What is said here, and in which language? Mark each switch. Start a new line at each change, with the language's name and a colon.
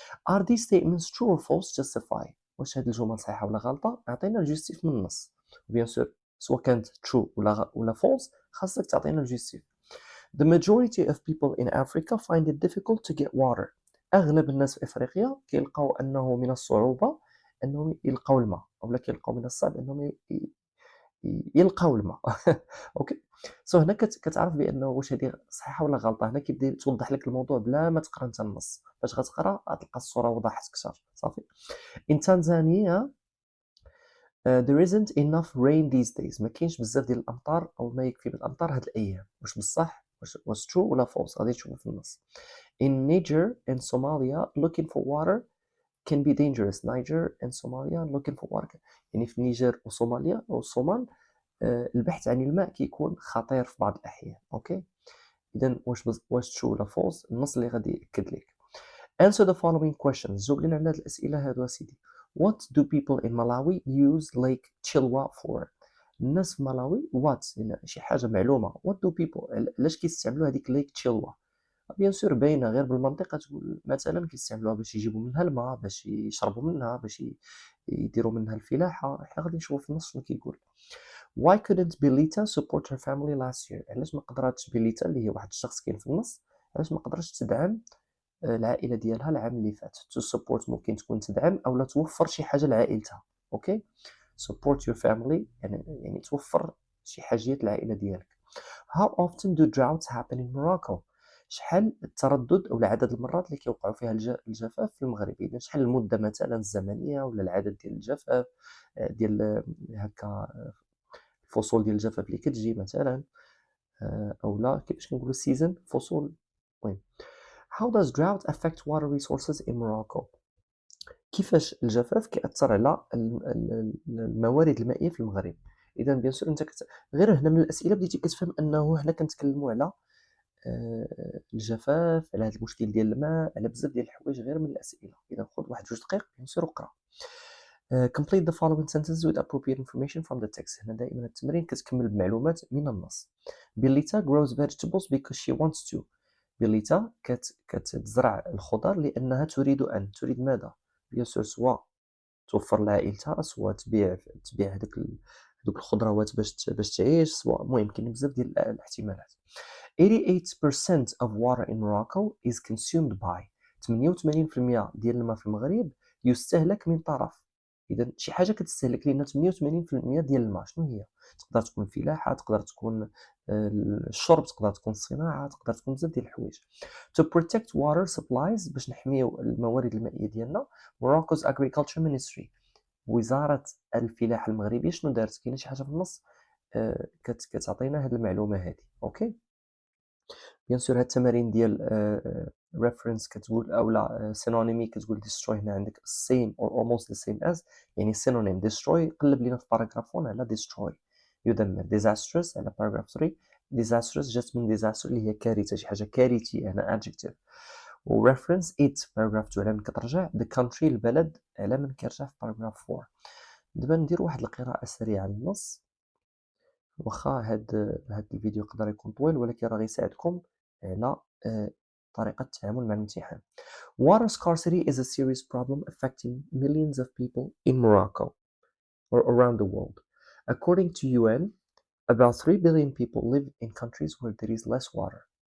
English: are these statements true or false justify.
Arabic: واش هاد الجمل صحيحه ولا غلطه؟ عطينا الجوستيف من النص. بيان سور سواء كانت true ولا false خاصك تعطينا الجوستيف.
English: the majority of people in Africa find it difficult to get water.
Arabic: اغلب الناس في افريقيا كيلقاو انه من الصعوبه انهم يلقاو الماء، اولا كيلقاو من الصعب انهم يلقاو الماء. اوكي سو هنا كتعرف بانه واش هذه صحيحه ولا غلطه. هنا كيبدا توضح لك الموضوع بلا ما تقرا انت النص. فاش غتقرا غتلقى الصوره وضحت اكثر. صافي.
English: in Tanzania there isn't enough rain these days.
Arabic: ما كاينش بزاف ديال الامطار او ما يكفي من الامطار هاد الايام. واش بصح واش true ولا false؟ غادي تشوفوا في النص.
English: in Niger and Somalia looking for water can be dangerous. Niger and Somalia looking for water.
Arabic: يعني في النيجر وصوماليا والصومال البحث عن الماء كيكون خطير في بعض الأحيان. أوكي، إذا واش تشو ولا فوز؟ النص اللي غادي يأكد لك.
English: Answer the following questions.
Arabic: جاوب لنا على هاد الأسئلة هادو أسيدي.
English: What do people in Malawi use Lake Chilwa for?
Arabic: الناس في ملاوي يعني شي حاجة معلومة.
English: What do people
Arabic: علاش كيستعملوا هاديك Lake Chilwa؟ بيان سور باينة غير بالمنطق، تقول مثلا كيستعملوها باش يجيبوا منها الماء، باش يشربوا منها، باش يديروا منها الفلاحة. حنا غادي نشوفوا في النص شنو كيقول.
English: Why couldn't Belita support her family last year?
Arabic: علاش ما قدراتش بيليتا اللي هي واحد الشخص كاين في النص، علاش ما قدرتش تدعم العائلة ديالها العام اللي فات؟
English: to support
Arabic: ممكن تكون تدعم أو لا توفر شي حاجة لعائلتها. أوكي،
English: support your family
Arabic: يعني توفر شي حاجيات للعائلة ديالك.
English: How often do droughts happen in Morocco?
Arabic: شحال التردد أو عدد المرات اللي كيوقعوا فيها الجفاف في المغرب؟ إذا شحال المدة مثلا الزمنية ولا العدد ديال الجفاف ديال هكا الفصول ديال الجفاف اللي كتجي مثلا أو لا كيفاش كنقولوا season فصول.
English: المهم How does drought affect water resources in Morocco?
Arabic: كيفاش الجفاف كيأثر على الموارد المائية في المغرب؟ إذا بيان سور أنت غير هنا من الأسئلة بديتي كتفهم أنه حنا كنتكلموا على الجفاف، على هذا المشكل ديال الماء، على بزاف ديال الحوايج غير من الأسئلة. إذا خذ واحد 2 دقائق بيان سور وقرا.
English: complete the following sentences with appropriate information from the text.
Arabic: هنا دائما التمرين كتكمل بمعلومات من النص.
English: Belita grows vegetables because she wants to.
Arabic: بيليتا كتزرع الخضر لأنها تريد ماذا؟ بيان سور سوا توفر لعائلتها، سوا تبيع هذوك الخضروات باش تعيش، سوا المهم كاين بزاف ديال الاحتمالات.
English: 88% of water in Morocco is consumed by.
Arabic: 88% ديال الماء في المغرب يستهلك من طرف. إذا شي حاجة كتستهلك لينا 88% ديال الماء، شنو هي؟ تقدر تكون فلاحة، تقدر تكون الشرب، تقدر تكون الصناعة، تقدر تكون بزاف ديال الحوايج.
English: To protect water supplies
Arabic: باش نحميو الموارد المائية ديالنا،
English: Morocco's Agriculture Ministry
Arabic: وزارة الفلاحة المغربية شنو دارت؟ كاينة شي حاجة في النص كتعطينا هاد المعلومة هادي. أوكي، بيان سور هاد التمارين ديال reference كتقول أولا synonymy كتقول destroy. هنا عندك
English: same or almost the same as،
Arabic: يعني synonym destroy قلب لينا في paragraph 1 على destroy يدمر. disastrous على paragraph 3 disastrous جات من disaster اللي هي كارثة، شي حاجة كارثية، هنا adjective. و reference it paragraph 2 على من كترجع
English: the country
Arabic: البلد على من كيرجع في paragraph 4. دابا ندير واحد القراءة سريعة للنص، واخا هاد الفيديو يقدر يكون طويل ولكن راه غيساعدكم على طريقة التعامل مع الامتحان.
English: Water scarcity is a serious problem affecting millions of people in Morocco or around the world. According to UN, about 3 billion people live in countries where there is less water.